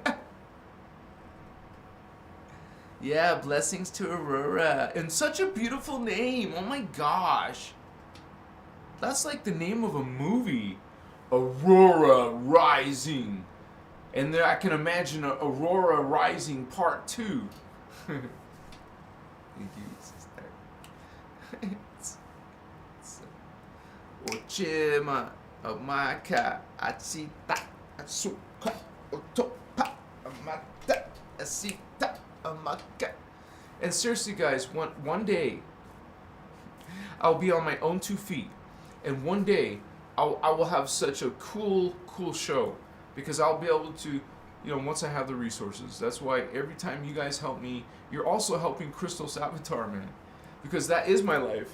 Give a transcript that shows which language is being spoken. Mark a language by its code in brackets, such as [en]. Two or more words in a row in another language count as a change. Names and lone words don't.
[en] Yeah, blessings to Aurora. And such a beautiful name. Oh my gosh. That's like the name of a movie. Aurora Rising. And there I can imagine Aurora Rising Part 2. Thank you, sister. Ochima, Amaka, Atsita, Atsuka, Otopa, Amata, Asita, Amaka. And seriously, guys, one day I'll be on my own 2 feet, and one day I will have such a cool show, because I'll be able to, once I have the resources. That's why every time you guys help me, you're also helping Christos Avatar, man, because that is my life.